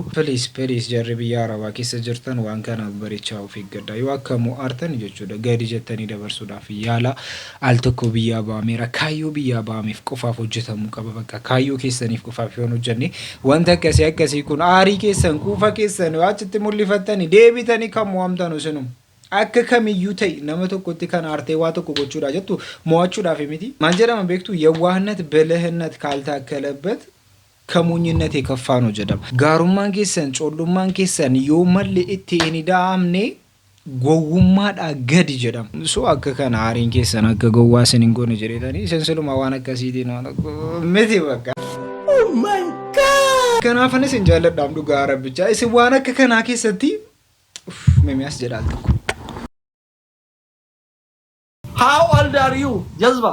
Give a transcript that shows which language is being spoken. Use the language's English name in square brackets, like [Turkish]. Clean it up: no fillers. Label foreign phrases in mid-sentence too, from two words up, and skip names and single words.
[Oromo] Please jarri biyya Arabaa keessa jirtan waan kana bareechaa of eeggadhaa yoo akka mo'artan jechuudha gadi jettanii dabarsuudhaaf yaala al tokko biyya baameera kaayyoo biyya baameef qofaaf hojjetamuu qaba bakka kaayyoo keessaniif qofaaf yoo hojjenne wanta akkasii kun aarii keessan kuufa keessan achitti mul'ifattanii deebitanii kan mo'amtan isinum. Akka kamiyyuu ta'e nama tokkotti kan aartee waa tokko gochuudha jettu mo'achuudhaaf miti. Maal jedhama beektu yawwaahነት [Amharic] በልህነት ካልታከለበት ከሞኝነት የከፋ ነው [Oromo] jedhama. Gaarummaan keessan coollummaan keessan yoo malli itti hin daamne gowwummaadha gadi jedhama. So akka kana aariin keessan akka gowwaa sin hin goone jedhetanii isin siluma waan akkasiitiin miti bakka. [English] Oh my god! [Oromo] Kanaafanis hin jaalladhaam dhugaa rabbicha. Isin waan akka kanaa keessatti meemiyaas jedhaal tokko. [English] How old are you, Jazba?